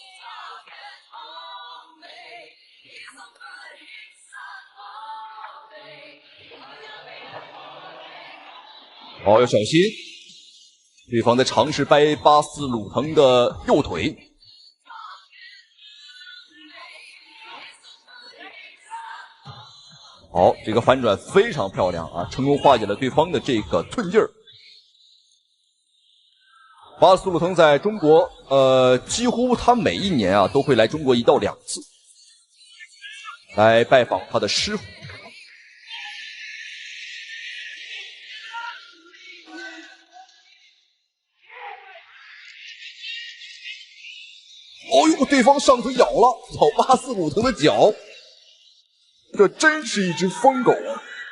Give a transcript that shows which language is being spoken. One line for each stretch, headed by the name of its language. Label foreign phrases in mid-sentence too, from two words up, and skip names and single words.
Chinese: 哦，要小心！对方在嘗試掰巴斯魯騰的右腿。好，這個反轉非常漂亮啊，成功化解了對方的這個寸勁兒。巴斯魯騰在中國，幾乎他每一年啊都會來中國1到2次，來拜訪他的師傅。哦呦，對方上腿咬了，咬巴斯魯騰的腳，這真是一隻瘋狗啊！